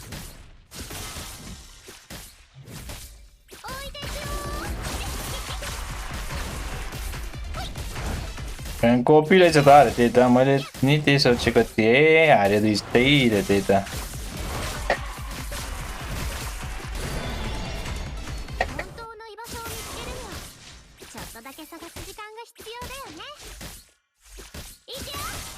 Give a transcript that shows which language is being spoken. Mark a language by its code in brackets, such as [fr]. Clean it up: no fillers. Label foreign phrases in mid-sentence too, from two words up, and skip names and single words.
[ja] 置いてくよ [ne] कपी रहेछ त अरे त्यही त मैले नि त्यही सोचेको थिएँ हारे दुइटै रे त्यही त [ja] 本当の居場所を見つけるにはちょっとだけ探す時間が必要だよね。いくよ。